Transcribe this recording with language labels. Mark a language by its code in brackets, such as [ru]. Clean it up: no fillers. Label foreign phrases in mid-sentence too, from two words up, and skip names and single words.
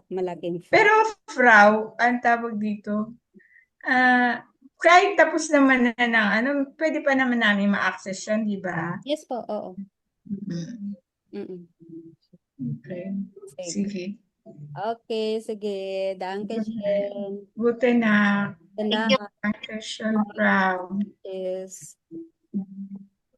[tl] Pero, Frau, ang tawag dito, kahit tapos naman na ng ano, pwede pa naman namin ma-access yan, di ba? Yes po, oo. Mm. Okay. Sige. Sige. Okay, sige. [de] Danke schön. Gute Nacht. [tl] Ganda. [de] Danke schön, Frau. [tl] Yes.